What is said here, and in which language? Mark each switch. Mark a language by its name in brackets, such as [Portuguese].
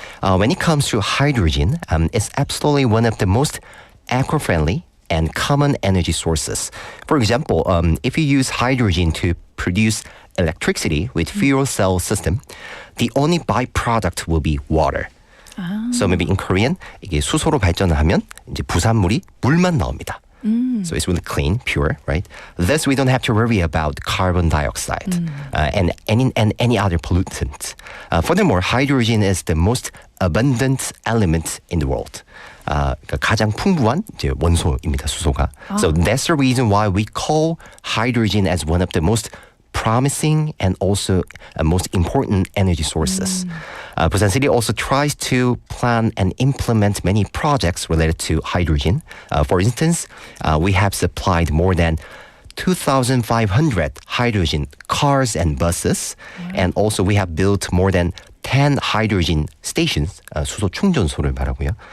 [English] When it comes to hydrogen, it's absolutely one of the most eco-friendly and common energy sources. For example, if you use hydrogen to produce electricity with fuel cell system, the only byproduct will be water. So maybe in Korean, [Korean] 이게 수소로 발전을 하면 이제 부산물이 물만 나옵니다. [English] So it's really clean, pure, right? Thus, we don't have to worry about carbon dioxide and any other pollutant. Furthermore, hydrogen is the most abundant element in the world. [Korean] 그러니까 가장 풍부한 이제 원소입니다, 수소가. [English] So that's the reason why we call hydrogen as one of the most promising and also most important energy sources. Busan City also tries to plan and implement many projects related to hydrogen. For instance, we have supplied more than 2,500 hydrogen cars and buses, and also we have built more than 10 hydrogen stations, [Korean] 수소 충전소를 말하고요.